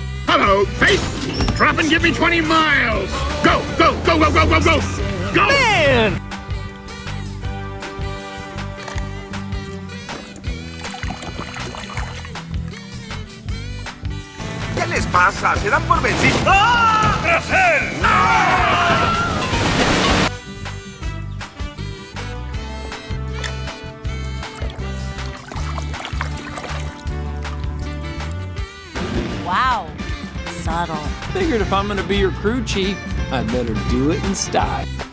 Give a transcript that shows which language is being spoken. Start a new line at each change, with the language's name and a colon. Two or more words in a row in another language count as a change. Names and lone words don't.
English: Hello, Faith. Drop and give me 20 miles. Go, go, go, go, go, go, go. Go! Man!
Spanish: ¿Qué les pasa? ¿Se dan por vencidos? ¡Ah! ¡Tras él!
English: Wow. Subtle. Figured if I'm gonna be your crew chief, I'd better do it in style.